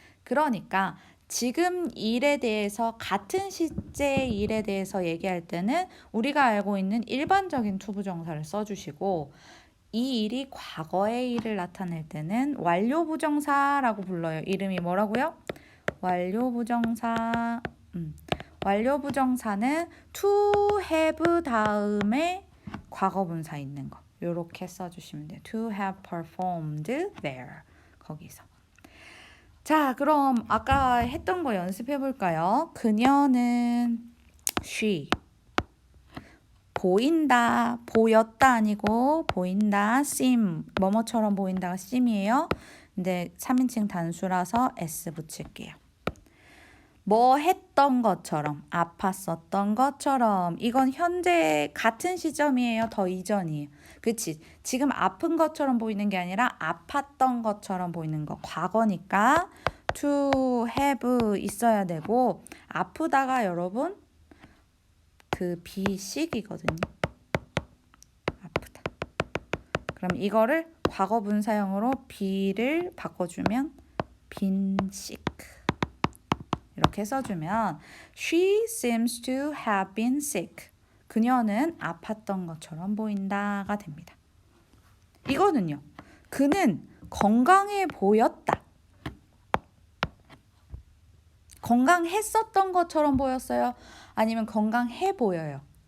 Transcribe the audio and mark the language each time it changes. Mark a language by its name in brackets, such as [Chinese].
[Korean] 그러니까 지금 일에 대해서 같은 시제의 일에 대해서 얘기할 때는 우리가 알고 있는 일반적인 투부정사를 써주시고 이 일이 과거의 일을 나타낼 때는 완료부정사라고 불러요. 이름이 뭐라고요? 완료부정사. 완료부정사는 to have 다음에 과거분사 있는 거. 요렇게 써주시면 돼요. [English] To have performed there. [Korean] 거기서. 자, 그럼 아까 했던 거 연습해 볼까요? 그녀는 she. 보였다 아니고 보인다, seem, 뭐뭐처럼 보인다가 seem이에요. 근데 3인칭 단수라서 s 붙일게요. 뭐 했던 것처럼, 아팠었던 것처럼. 이건 현재 같은 시점이에요, 더 이전이에요. 그치? 지금 아픈 것처럼 보이는 게 아니라 아팠던 것처럼 보이는 거. 과거니까 to have 있어야 되고 아프다가 여러분 be sick이거든요. 아프다. 그럼 이거를 과거 분사형으로 be를 바꿔주면 been sick. 이렇게 써주면 [English] She seems to have been sick. [Korean] 그녀는 아팠던 것처럼 보인다가 됩니다. 이거는요. 그는 건강해 보였다. 건강했었던 것처럼 보였어요? 아니면 건강해 보여요?